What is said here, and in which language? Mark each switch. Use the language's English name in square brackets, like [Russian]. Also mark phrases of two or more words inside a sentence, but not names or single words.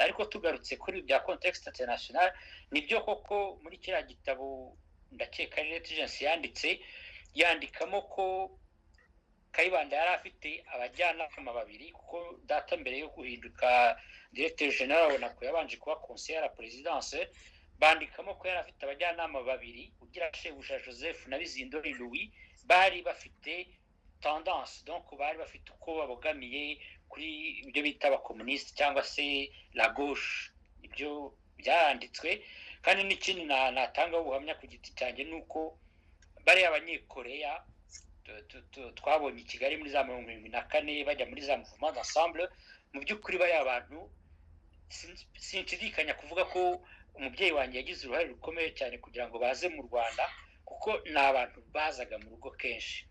[Kinyarwanda] Ariko tugarutse kuri bya [English] context international, [Kinyarwanda] nibyo koko muri kiriya gitabo ndakeka Regence yandikamo ko Kayibanda yari afite abajyanama babiri, kuko data mbere yo guhinduka [French] directeur general [Kinyarwanda] ONACO yabanje kuba [French] conseiller à la présidence. [Kinyarwanda] Bandikamo ko yari afite abajyanama babiri, ugira Shebuja Joseph na Bizindo Louis, bari bafite tendance, donc bari bafite uko babogamiye kuri ibyo bita abakomunisiti cyangwa se [French] la gauche. [Kinyarwanda] Ibyo byanditswe, kandi n'ikindi natanga ubuhamya ku giti cyanjye nuko bari abanyekoreya twabonye i Kigali muri za 1974 bajya muri za [French] mouvement d'ensemble. [Kinyarwanda] Mu by'ukuri bari abantu, sinshidikanya kuvuga ko umubyeyi wanjye yagize uruhare rukomeye cyane kugira ngo baze mu Rwanda, kuko ni abantu bazaga mu rugo kenshi.